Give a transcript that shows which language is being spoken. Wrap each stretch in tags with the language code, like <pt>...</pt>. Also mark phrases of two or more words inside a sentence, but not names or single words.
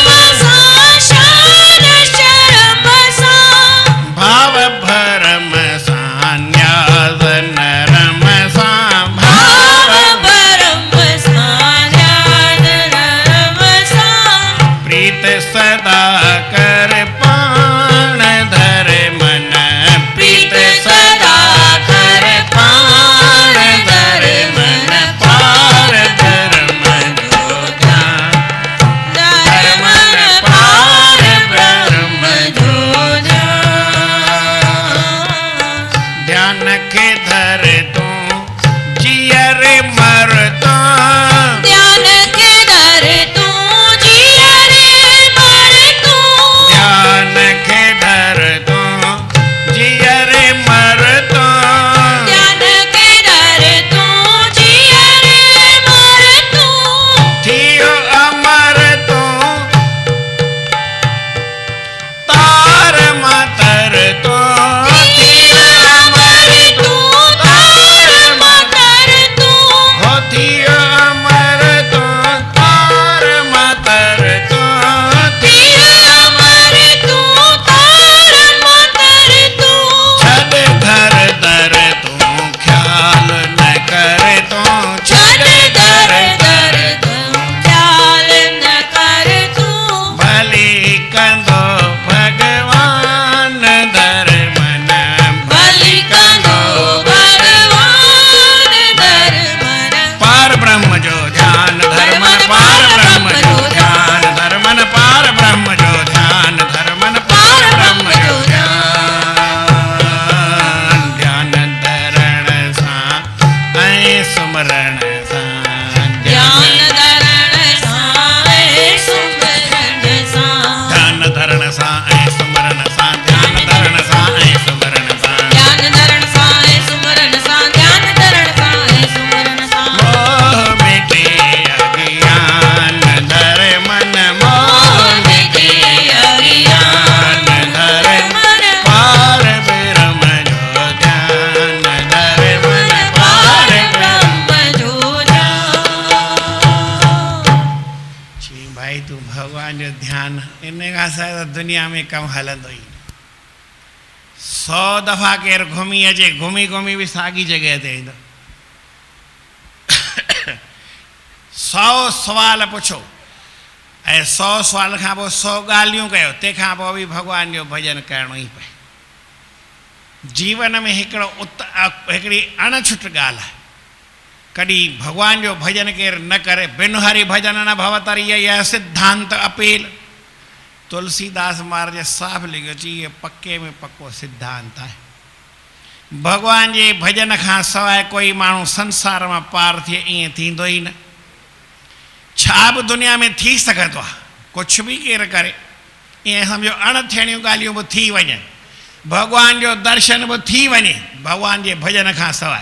<sd>सां शान शर्म सां, भाव भरम सां न्याज़ नरम सां, भाव ब्रह्म सां ध्यान धर्म सां, प्रीत सदा कर पाण धर मन, प्रीत सदा कर पाण धर मन, पार धर्म जो ध्यान धर्मन, पार ब्रह्म जो ध्यान खे धर तूं जियर मर तूं, ध्यान के दर तू जिया रे मर तू, ध्यान खे धर तूं जियर मर तूं, ध्यान के दर तू जिया रे मर तू, थियो अमर तूं तार मातर तूं, थियो अमर तूं तार मकर तू, हो थियो अमर तूं तार मातर तूं, थियो अमर तू तार मकर तू, छॾ घर दर तूं ख्याल न कर तूं, छॾ घर दर तू ख्याल न कर तू, भली कंदो भगवान धर मन, भली कंदो भगवान धर मन, पार ब्रह्म जो ध्यान धर्मन, पार ब्रह्म जो ध्यान धर्मन, पार ब्रह्म जो ध्यान धर्मन, पार ब्रह्म जो ध्यान ध्यान धरण सां ऐं सुमरण सां, ध्यान धरण सां ऐं सुमरण सां, ध्यान धरण सां ऐं सुमरण सां, ध्यान धरण सां ऐं सुमरण सां, ध्यान धरण सां ऐं सुमरण सां, ध्यान धरण सां ऐं सुमरण सां, मोह मिटे अज्ञान धर मन, मोह मिटे अज्ञान धर मन, पार ब्रह्म जो ध्यान धर मन, पार ब्रह्म जो जी भाई तू भगवान जो ध्यान इन खां सवाइ त दुनिया में कमु हलंदो ई न। 100 दफ़ा केरु घुमी अचे, घुमी घुमी बि साॻी जॻह ते ईंदो। 100 सुवाल पुछो ऐं 100 सुवाल खां पोइ 100 ॻाल्हियूं कयो, तंहिंखां पोइ बि भॻवान जो भॼन करिणो ई पए। जीवन में हिकिड़ी अणछुट ॻाल्हि आहे, कॾहिं भॻवान जो भॼन केरु न करे,</sd> <awa>बिन हरि भॼन न भवतरि</awa> <sd>इहा सिद्धांत अपील। तुलसीदास महाराज साफ़ लिखियो चई इहे पके में पको सिद्धांत आहे। भॻवान जे भॼन खां सवाइ कोई माण्हू संसार मां पार थिए ईअं थींदो ई न। छा बि दुनिया में थी सघंदो आहे, कुझु बि केरु करे, ईअं सम्झो अणथियणियूं ॻाल्हियूं बि थी वञनि, भॻवान जो दर्शन बि थी वञे भॻवान जे भॼन खां सवाइ।</sd>